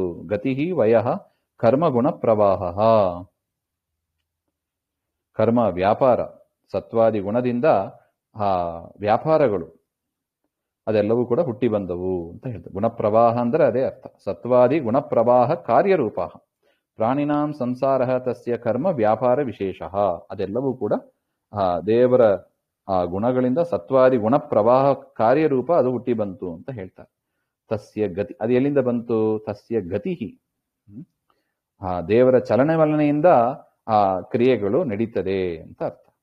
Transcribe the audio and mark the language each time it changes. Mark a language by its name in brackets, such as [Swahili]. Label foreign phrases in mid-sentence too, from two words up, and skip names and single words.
[Sanskrit] ಗತಿ ವಯಃ ಕರ್ಮಗುಣ ಪ್ರವಾಹ, [Kannada] ಕರ್ಮ ವ್ಯಾಪಾರ ಸತ್ವಾದಿ ಗುಣದಿಂದ ವ್ಯಾಪಾರಗಳು ಅದೆಲ್ಲವೂ ಕೂಡ ಹುಟ್ಟಿ ಬಂದವು ಅಂತ ಹೇಳ್ತಾರೆ. ಗುಣಪ್ರವಾಹ ಅಂದ್ರೆ ಅದೇ ಅರ್ಥ, ಸತ್ವಾದಿ ಗುಣಪ್ರವಾಹ ಕಾರ್ಯರೂಪ. [Sanskrit] ಪ್ರಾಣಿನಾಂ ಸಂಸಾರ ತಸ್ಯ ಕರ್ಮ ವ್ಯಾಪಾರ ವಿಶೇಷ, [Kannada] ಅದೆಲ್ಲವೂ ಕೂಡ ದೇವರ ಗುಣಗಳಿಂದ ಸತ್ವಾದಿ ಗುಣಪ್ರವಾಹ ಕಾರ್ಯರೂಪ ಅದು ಹುಟ್ಟಿ ಬಂತು ಅಂತ ಹೇಳ್ತಾರೆ. [Sanskrit] ತಸ್ಯ ಗತಿ, [Kannada] ಅದು ಎಲ್ಲಿಂದ ಬಂತು? [Sanskrit] ತಸ್ಯ ಗತಿ, [Kannada] ದೇವರ ಚಲನವಲನೆಯಿಂದ ಆ ಕ್ರಿಯೆಗಳು ನಡೀತದೆ ಅಂತ ಅರ್ಥ.